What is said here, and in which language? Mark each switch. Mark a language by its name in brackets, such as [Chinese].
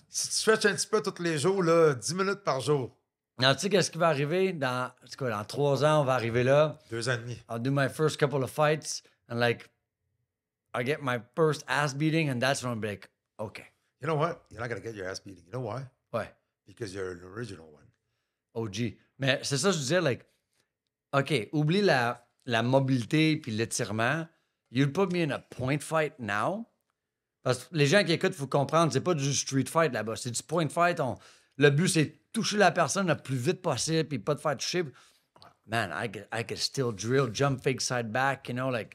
[French] Si tu stretches un petit peu tous les jours, là, 10 minutes par jour, Non, tu sais, qu'est-ce qui va arriver? Dans 3 ans, on va arriver là. 2 ans et demi. [English] I'll do my first couple of fights, and like, I get my first ass beating, and that's when I'll be like, okay. You know what? You're not going to get your ass beating. You know why? [French] Ouais. [English] Because you're an original one. OG. [French] Mais c'est ça, que je disais, like, OK, oublie la mobilité puis l'étirement. [English] You'll put me in a point fight now. [French] Parce que les gens qui écoutent, il faut comprendre, c'est pas du street fight là-bas. C'est du point fight. Le but, c'est de toucher la personne le plus vite possible puis pas de faire toucher. [English] Man, I could still drill, jump fake side back, you know, like...